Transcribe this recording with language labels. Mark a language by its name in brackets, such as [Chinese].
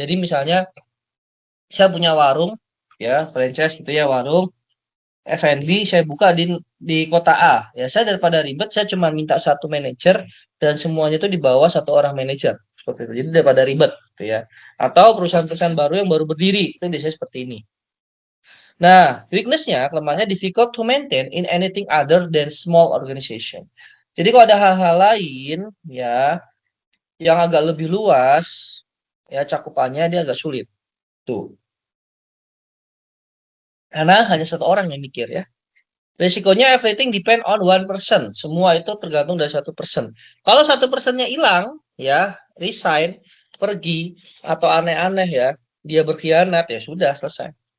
[Indonesian] Jadi misalnya, saya punya warung, ya, franchise gitu ya, warung, F&B saya buka di kota A. Ya, saya daripada ribet, saya cuma minta satu manajer, dan semuanya itu di bawah satu orang manajer. Seperti itu. Jadi daripada ribet, gitu ya. Atau perusahaan-perusahaan baru yang baru berdiri, itu biasanya seperti ini. Nah, weakness-nya, kelemahannya [English] difficult to maintain in anything other than small organization. [Indonesian] Jadi kalau ada hal-hal lain ya yang agak lebih luas, ya cakupannya dia agak sulit. Tuh. Karena hanya satu orang yang mikir ya. Risikonya [English] everything depend on one person. [Indonesian] Semua itu tergantung dari satu person. Kalau satu personnya hilang, ya, resign, pergi atau aneh-aneh ya, dia berkhianat ya sudah selesai.